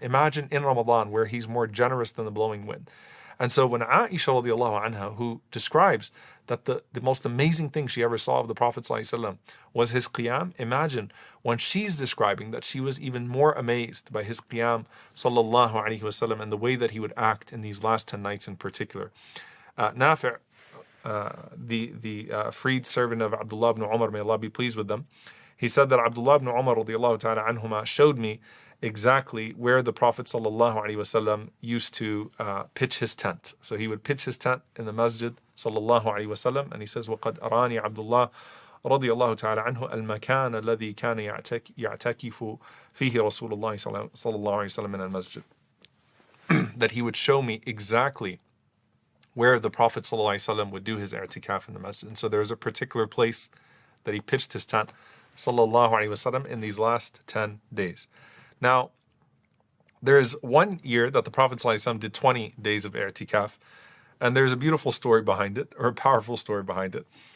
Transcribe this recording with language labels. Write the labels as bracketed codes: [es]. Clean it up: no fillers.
[en] Imagine in Ramadan where he's more generous than the blowing wind. And so when Aisha radiallahu anha, who describes that the most amazing thing she ever saw of the Prophet ﷺ was his qiyam, imagine when she's describing that she was even more amazed by his qiyam sallallahu alaihi wasallam and the way that he would act in these last 10 nights in particular. Nafi', the freed servant of Abdullah ibn Umar, may Allah be pleased with them, he said that Abdullah ibn Umar radiallahu ta'ala anhuma showed me exactly where the Prophet ﷺ used to pitch his tent. So he would pitch his tent in the masjid sallallahu alaihi wasallam, and he says, [ar] وَقَدْ أَرَانِي عَبْدُ اللَّهِ رضي الله تعالى عنه المكان الذي كان يعتكف فيه رسول الله صلى الله عليه وسلم من المسجد. [en] That he would show me exactly where the Prophet ﷺ would do his i'tikaf in the masjid. And so there's a particular place that he pitched his tent sallallahu alaihi wasallam in these last 10 days. Now, there's one year that the Prophet ﷺ did 20 days of i'tikaf, and there's a beautiful story behind it, or a powerful story behind it.